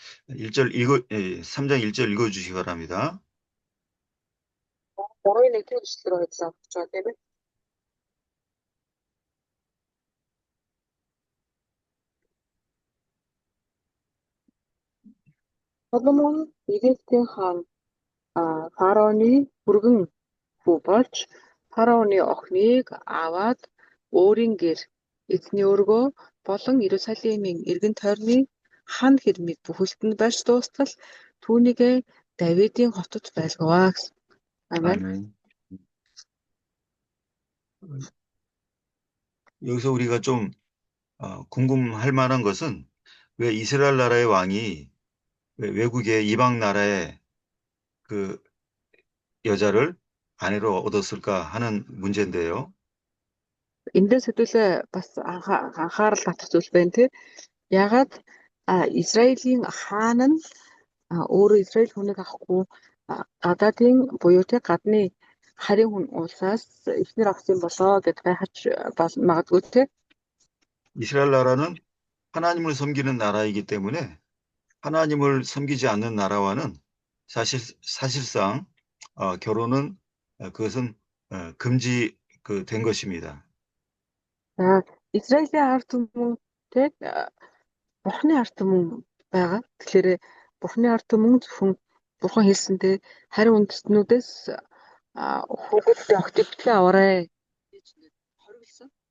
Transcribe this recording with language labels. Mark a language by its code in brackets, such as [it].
[ko] 1절 3장 1절 읽어 주시기 바랍니다. [mn] 3-ын 1-р хэсгээр ажиллаж байгаа тийм ээ. Соломон Египтийн хаан Фараоны бүргэн хүү болж Фараоны охиныг аваад өөрийн гэр эзний өргөө болон Иерусалимийн эргэн тойрны хан хэрмийг бүхэлдэнд барьж дуустал түүнийгээ Давидын хотод байлгаваа гэсэн. [ko] 아멘. 여기서 우리가 좀 궁금할 만한 것은 왜 이스라엘 나라의 왕이 외국의 이방 나라의 그 여자를 아내로 얻었을까 하는 문제인데요. [mn] Эндээс хэдүүлээ бас анхаарал татах зүйл байна тий. Ягаад Израилийн хаан нь өөрөө Израиль хүнийг авахгүй гадаадын буюу тий гадны харийн хүн улсаас эхнэр авсан болоо гэд гайхаж магадгүй тий. [ko] 이스라엘 나라는 하나님을 섬기는 나라이기 때문에 하나님을 섬기지 않는 나라와는 사실상 결혼은 그것은 금지 된 것입니다. [mn] За Израилийн ард түмэн тий Бурхны ард түмэн байгаа. Тэгэхээр Бурхны ард түмэн зөвхөн Бурхан хэлсэнтэй харин үндэстнүүдээс хүүхэд огтбитлээ аваарай гэж хориглосон.